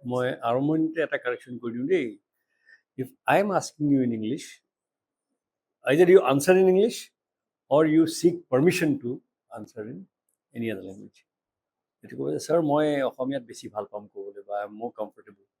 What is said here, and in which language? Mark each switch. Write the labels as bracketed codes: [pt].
[as] মই আৰম্ভণিতে এটা কাৰেকশ্যন কৰি দিওঁ দেই. [en] If I am asking you in English, either you answer in English or you seek permission to answer in any other language. [as] এইটো ক'ব যে ছাৰ মই অসমীয়াত বেছি ভাল পাম ক'বলৈ বা [en] I am মোৰ comfortable.